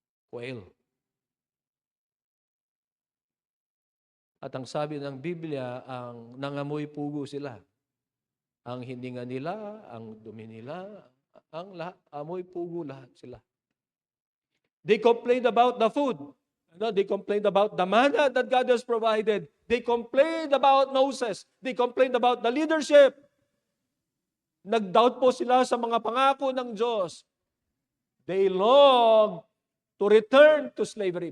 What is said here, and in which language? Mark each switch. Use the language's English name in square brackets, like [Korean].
[English] Quail. [Filipino] At ang sabi ng Biblia, ang nangamoy pugo sila. Ang hininga nila, ang dumi nila, ang amoy pugo lahat sila. [English] They complained about the food. They complained about the manna that God has provided. They complained about Moses. They complained about the leadership. [Filipino] Nag-doubt po sila sa mga pangako ng Diyos. [English] They long to return to slavery.